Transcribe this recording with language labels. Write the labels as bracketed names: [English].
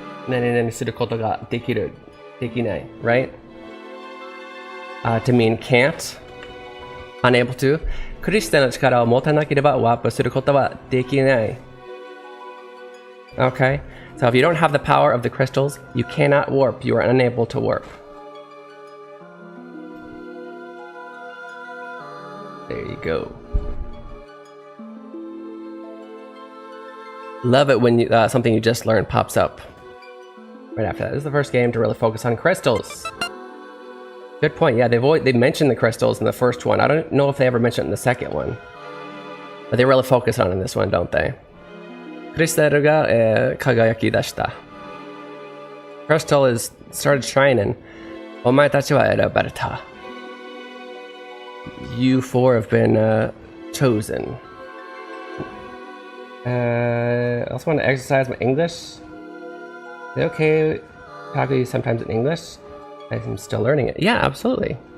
[Japanese] 何々することができる、できない、right? [English] To mean can't, unable to. [Japanese] クリスタルの力を持たなければワープすることはできない。 [English] Okay? So if you don't have the power of the crystals, you cannot warp. You are unable to warp. There you go. Love it when you, something you just learned pops up right after that. This is the first game to really focus on crystals. Good point. Yeah, they mentioned the crystals in the first one. I don't know if they ever mentioned it in the second one, but they really focus on it in this one, don't they? [Japanese] クリスタルが、輝き出した。 [English] Crystal is started shining. [Japanese] お前たちは選ばれた。 [English] You four have been chosen. I also want to exercise my English. Is it okay talk to you sometimes in English? I'm still learning it. Yeah, absolutely.